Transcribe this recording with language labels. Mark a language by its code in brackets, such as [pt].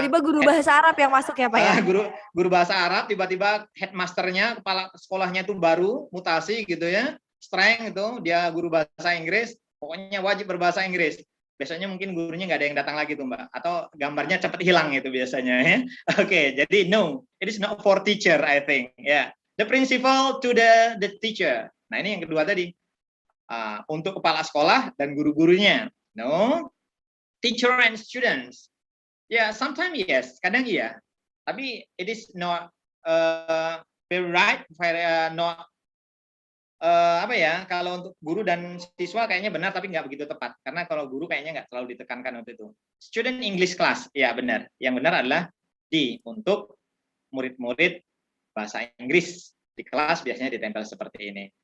[id] Tiba-tiba guru bahasa Arab yang masuk ya Pak ya? guru bahasa Arab, tiba-tiba headmasternya, kepala sekolahnya itu baru, mutasi gitu ya, strength itu, dia guru bahasa Inggris, pokoknya wajib berbahasa Inggris. Biasanya mungkin gurunya nggak ada yang datang lagi tuh Mbak, atau gambarnya cepat hilang itu biasanya ya. Oke, jadi [en] no, it is not for teacher I think. Yeah. The principal to the teacher. [id] Nah ini yang kedua tadi. Untuk kepala sekolah dan guru-gurunya. [en] No, teacher and students. Ya, yeah, sometimes yes, [id] kadang iya. [en] Tapi it is not very right, not [id] apa ya? Kalau untuk guru dan siswa kayaknya benar, tapi nggak begitu tepat. Karena kalau guru kayaknya nggak terlalu ditekankan untuk itu. [en] Student English class, [id] ya benar. Yang benar adalah untuk murid-murid bahasa Inggris di kelas biasanya ditempel seperti ini.